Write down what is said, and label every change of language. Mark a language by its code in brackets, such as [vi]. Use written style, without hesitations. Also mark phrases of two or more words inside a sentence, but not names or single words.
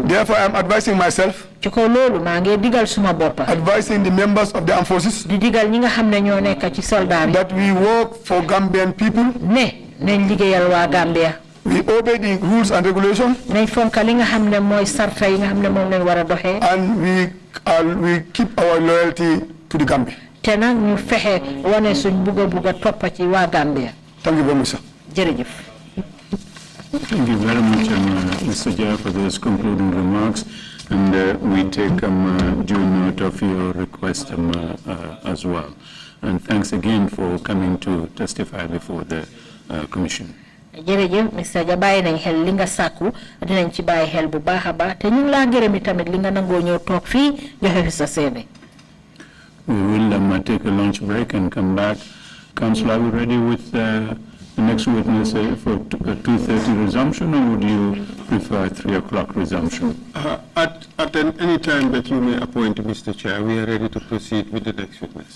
[en] Therefore, I am advising myself. [wo] ci kaw loolu maa ngi digal suma bopp. [en] advising the members of the armed forces. [wo] di digal ñi nga xam ne ñoo nekk ci soldat yi. [en] that we work for Gambian people. [wo] ne nañ liggéeyal waa Gambia. [en] We obey the rules and regulations. [wo] nañ fonk li nga xam ne mooy sarta yi nga xam ne moom lañ war a doxee. [en] And we we keep our loyalty to the Gambia. [wo] Tena ñu fexe wane suñ buga toppa ci waa Gambia. [en] Thank you very much, sir. [wo] Jërëjëf. [en] Thank you very much, Mr. Jah, for those concluding remarks. And we take due note of your request as well. And thanks again for coming to testify before the Commission. [wo] Jërëjëf Mr. Jah bàyyi nañ xel li nga sàkku dinañ ci bàyyi xel bu baax a baax te ñu ngi laa gërëm tamit li nga nangoo ñëw toog fii joxe fi sa seede. [en] We will take a lunch break and come back. Council, are we ready with the next witness for 2:30 resumption, or would you prefer 3 o'clock resumption? At any time that you may appoint, Mr. Chair, we are ready to proceed with the next witness.